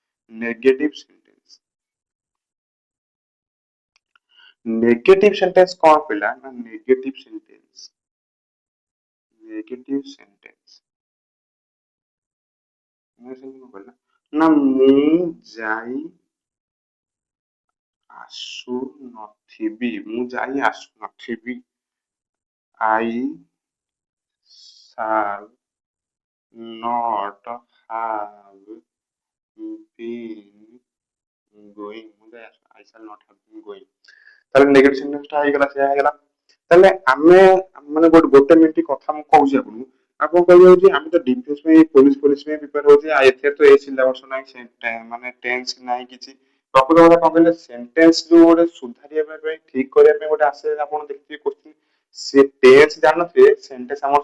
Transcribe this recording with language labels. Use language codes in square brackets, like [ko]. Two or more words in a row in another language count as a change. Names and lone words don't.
[en] negative sentence [or] କଣ କହିଲା ନା [en] negative sentence [or] ନା ମୁଁ ଯାଇ ଆସୁନଥିବି [en] I shall not have been going I shall not have been going [or] ତାହେଲେ [en] negative sentence [or] ଟା ହେଇଗଲା ସେଇଆ ହେଇଗଲା ତାହେଲେ ଆମେ ମାନେ ଗୋଟେ ମିନିଟ କଥା ମୁଁ କହୁଛି ଆପଣଙ୍କୁ ଆପଣ କହିବେ ହଉଛି ଆମେ ତ ଡିଫେନ୍ସ ପାଇଁ ପୋଲିସ ପାଇଁ ପ୍ରିପେୟାର ହଉଛି ଏଥିରେ ତ ଏ ସିଲାବସ ନାହିଁ ମାନେ ଟେନ୍ସ ନାହିଁ କିଛି ପ୍ରକୃତ କଥା କଣ କହିଲେ ସେଣ୍ଟେନ୍ସ ଯୋଉ ଗୋଟେ ସୁଧାରିବା ପାଇଁ ଠିକ କରିବା ପାଇଁ ଗୋଟେ ଆସେ ଆପଣ ଦେଖିଥିବେ କୋଶ୍ଚିନ୍ ସେ ଟେନ୍ସ ଜାଣିନଥିବେ ସେଣ୍ଟେନ୍ସ ଆମର